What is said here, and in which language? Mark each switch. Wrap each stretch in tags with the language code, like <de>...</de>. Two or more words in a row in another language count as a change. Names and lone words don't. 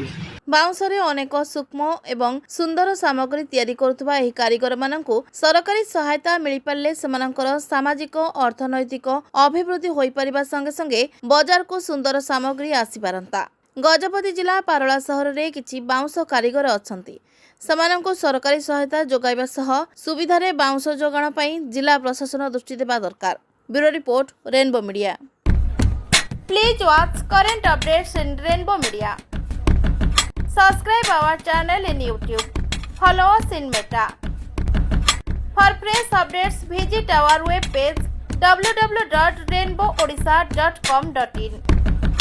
<or>ବାଉଁଶରେ ଅନେକ ସୂକ୍ଷ୍ମ ଏବଂ ସୁନ୍ଦର ସାମଗ୍ରୀ ତିଆରି କରୁଥିବା ଏହି କାରିଗରମାନଙ୍କୁ ସରକାରୀ ସହାୟତା ମିଳିପାରିଲେ ସେମାନଙ୍କର ସାମାଜିକ ଅର୍ଥନୈତିକ ଅଭିବୃଦ୍ଧି ହୋଇପାରିବା ସଙ୍ଗେ ସଙ୍ଗେ ବଜାରକୁ ସୁନ୍ଦର ସାମଗ୍ରୀ ଆସିପାରନ୍ତା। ଗଜପତି ଜିଲ୍ଲା ପାରଳା ସହରରେ କିଛି ବାଉଁଶ କାରିଗର ଅଛନ୍ତି। ସେମାନଙ୍କୁ ସରକାରୀ ସହାୟତା ଯୋଗାଇବା ସହ ସୁବିଧାରେ ବାଉଁଶ ଯୋଗାଣ ପାଇଁ ଜିଲ୍ଲା ପ୍ରଶାସନ ଦୃଷ୍ଟି ଦେବା ଦରକାର।</or> <en>Bureau report, Rainbow Media. Please watch current updates in Rainbow Media. Subscribe our channel in YouTube. Follow us in Meta. For fresh updates, visit our webpage www.rainbowadisha.com.in.</en>